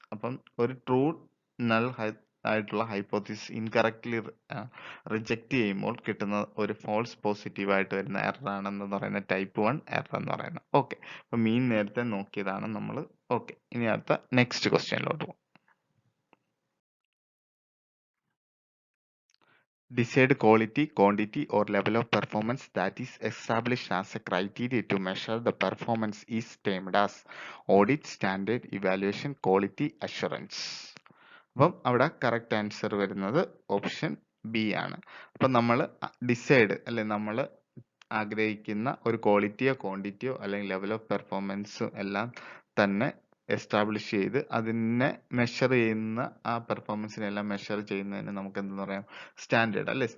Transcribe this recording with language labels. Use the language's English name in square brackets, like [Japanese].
[Malayalam] അപ്പം ഒരു true null ആയിട്ടുള്ള ഹൈപ്പോത്തിസിസ് ഇൻകറക്ട്ലി റിജക്റ്റ് ചെയ്യുമ്പോൾ കിട്ടുന്ന ഒരു ഫോൾസ് പോസിറ്റീവ് ആയിട്ട് വരുന്ന എറർ ആണെന്ന് പറയുന്നത് ടൈപ്പ് 1 എറർ എന്ന് പറയുന്നത്. ഓക്കെ, അപ്പൊ മീൻ നേരത്തെ നോക്കിയതാണ് നമ്മൾ. ഓക്കെ, ഇനി അടുത്ത നെക്സ്റ്റ് ക്വസ്റ്റ്യനിലോട്ട് പോകും. [English] Decide quality, quantity, or level of performance that is established as a criteria to measure the performance is termed as audit, standard, evaluation, quality assurance. [Malayalam] അപ്പം അവിടെ കറക്റ്റ് ആൻസർ വരുന്നത് ഓപ്ഷൻ ബി ആണ്. അപ്പം നമ്മൾ decide അല്ലെ നമ്മൾ ആഗ്രഹിക്കുന്ന ഒരു ക്വാളിറ്റിയോ ക്വാണ്ടിറ്റിയോ അല്ലെങ്കിൽ ലെവൽ ഓഫ് പെർഫോമൻസും എല്ലാം തന്നെ എസ്റ്റാബ്ലിഷ് ചെയ്ത് അതിനെ മെഷർ ചെയ്യുന്ന ആ പെർഫോമൻസിനെല്ലാം മെഷർ ചെയ്യുന്നതിന് നമുക്ക് എന്തെന്ന് പറയാം, സ്റ്റാൻഡേർഡ് അല്ലെ.